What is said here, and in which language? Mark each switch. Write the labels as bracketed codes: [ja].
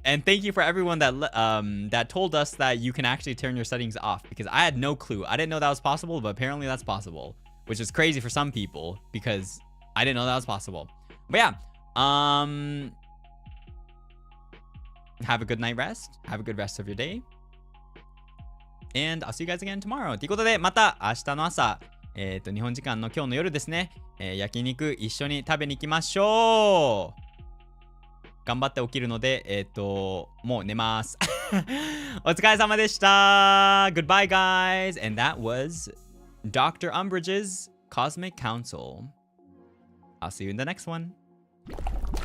[en] And thank you for everyone that that told us that you can actually turn your settings off, because I had no clue. I didn't know that was possible, but apparently that's possible, which is crazy for some people because I didn't know that was possible. But yeah, have a good night rest. Have a good rest of your day. And I'll see you guys again tomorrow. [ja] ということで、また明日の朝、日本時間の今日の夜ですね、焼肉一緒に食べに行きましょう。頑張って起きるので、もう寝ます。お疲れ様でした。 [en] Goodbye, guys. And that was Dr. Umbrage's Cosmic Counsel. I'll see you in the next one.